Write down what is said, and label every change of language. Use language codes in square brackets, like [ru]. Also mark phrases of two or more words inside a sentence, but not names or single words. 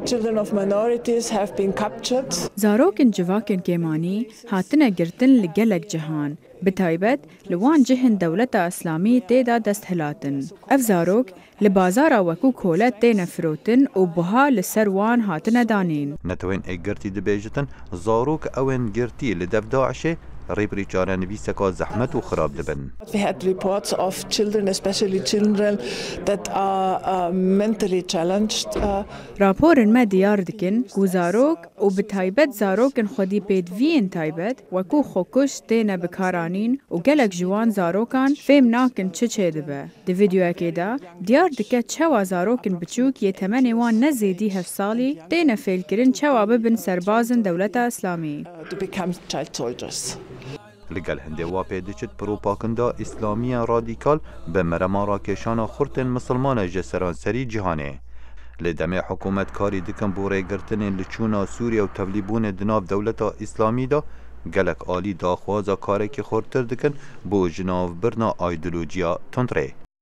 [ku] زاروکن جواکن کمانی هاتنه گرتن لگلک جهان بتایبت لوان جهن دولت اسلامی تیدا دست هلاتن. اف زاروک لبازارا وکو کولت تینا فروتن و بها لسر وان هاتنه دانین. نتوین اگرتی دبیجتن زاروک اوین گرتی لدف داعشه ریبری چاره نویسکا زحمت و خراب دبن. [en] We had reports of children, especially children that are mentally challenged. [ku] راپورن ما دیار دکن کو زاروک و به تایبت زاروکن خودی پیدوین تایبت وکو خوکش تینا بکارانین و گلک جوان زاروکان فهم ناکن چه دبه. دی ویدیو اکیدا دیار دکه چوا زاروکن بچوک یه تمنی وان نزیدی 7 سالی تینا فیل کرن چوا ببن سربازن دولت اسلامی. [en] To become child soldiers. [ku] لگل هنده واپی دچت پروپاکندا اسلامی رادیکال به مرما راکشان خورتن مسلمان جسران سری جهانه. لدمه حکومت کاری دکن بوره گرتن لچونا سوریا و تبلیبون دناف دولت اسلامی دا گلک آلی داخوازا کاری که خورتر دکن بو جناف برنا ایدولوژیا تندره.